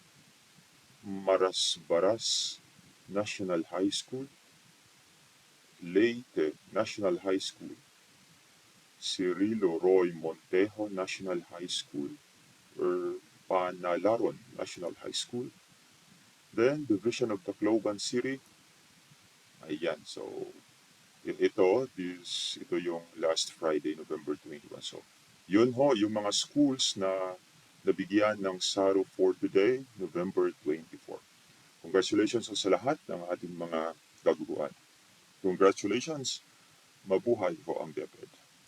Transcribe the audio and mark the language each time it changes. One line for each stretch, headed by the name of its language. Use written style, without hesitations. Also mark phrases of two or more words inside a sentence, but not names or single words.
English: Marasbaras National High School, Leyte National High School, Cirilo Roy Montejo National High School, or Panalaron National High School, then Division of Tacloban City.
Filipino: Ayan, so ito yung
English: last Friday,
Filipino: November 21. So, yun ho, yung mga schools na nabigyan ng SARO
English: for today,
Filipino: November 24. Congratulations sa lahat ng ating mga kaguruan. Congratulations, mabuhay po ang DepEd.